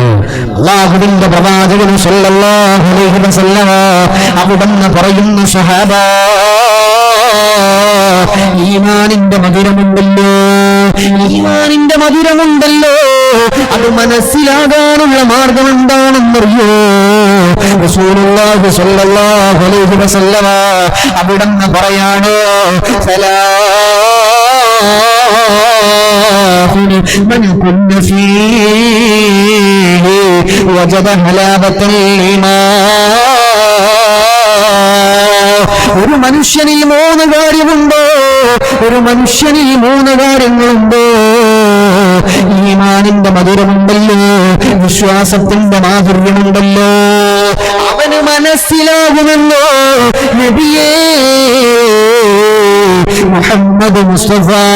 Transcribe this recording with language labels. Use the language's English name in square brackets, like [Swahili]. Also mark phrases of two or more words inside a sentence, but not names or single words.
[Malayalam] അല്ലാഹുവിന്റെ പ്രവാചകൻ [Arabic] صلى الله عليه وسلم [Malayalam] അവിടുന്ന് പറയുന്നു, സ്വഹാബ, ഈമാനിന്റെ മധുരമുണ്ടല്ലോ, ഈമാനിന്റെ മധുരമുണ്ടല്ലോ, അത് മനസ്സിലാകാനുള്ള മാർഗം എന്താണെന്നറിയോ? [Arabic] رسول الله صلى الله عليه وسلم അവിടുന്ന് പറയാണ്, من كن فيه وجد حلاوة الإيمان. [Malayalam] ഒരു മനുഷ്യനിൽ 3 കാര്യമുണ്ടോ? ഒരു മനുഷ്യനിൽ 3 കാര്യങ്ങളുണ്ടോ? ഈമാനിന്റെ മധുരമുണ്ടല്ലോ, വിശ്വാസത്തിന്റെ മാധുര്യമുണ്ടല്ലോ, അവന് മനസ്സിലാകുമല്ലോ നബിയേ മുഹമ്മദ് മുസ്തഫ.